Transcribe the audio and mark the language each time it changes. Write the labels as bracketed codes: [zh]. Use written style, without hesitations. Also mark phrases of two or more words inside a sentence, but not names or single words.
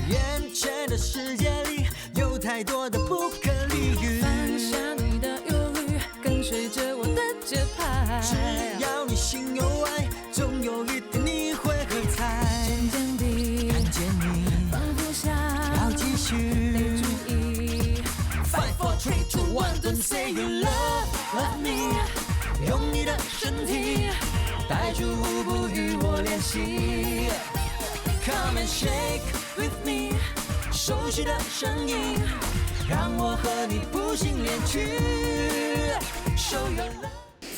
[zh] 眼前的世界里有太多的不可理喻，放下你的忧虑，跟随着我的节拍。只要你心有爱，总有一天你会喝彩。渐渐地看见你，放不下，要继续。5, 4, 3, 2, 1, [en] don't say you love me。 [zh] 用你的身体带出舞步与我练习。 [en] Come and shake with me， [zh] 熟悉的声音让我和你谱新恋曲。 [en] Show your love。